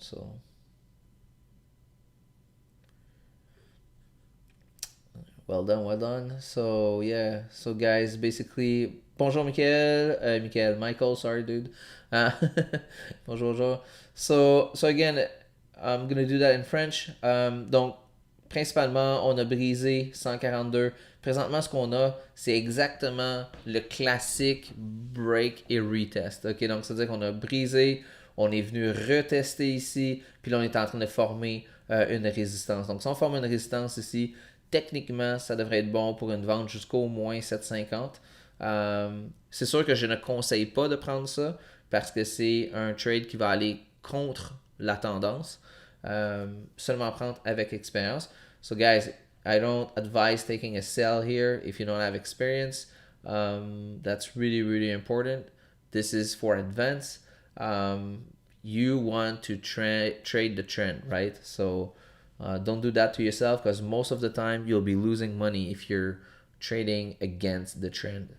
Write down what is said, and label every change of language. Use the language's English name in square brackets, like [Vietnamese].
[English] So, well done, well done. So yeah, so guys, basically, bonjour Michael, Michael, sorry dude. [French] Bonjour, bonjour. [English] So again, I'm gonna do that in French. [French] Donc, principalement, on a brisé 142. Présentement, ce qu'on a, c'est exactement le classique break et retest. Ok, donc c'est-à-dire qu'on a brisé, on est venu retester ici, puis là on est en train de former une résistance. Donc si on forme une résistance ici, techniquement, ça devrait être bon pour une vente jusqu'au moins 7,50. C'est sûr que je ne conseille pas de prendre ça parce que c'est un trade qui va aller contre la tendance. Seulement prendre avec expérience. [English] So guys, I don't advise taking a sell here if you don't have experience. That's really, really important. This is for advance. You want to trade the trend, right? So don't do that to yourself because most of the time you'll be losing money if you're trading against the trend.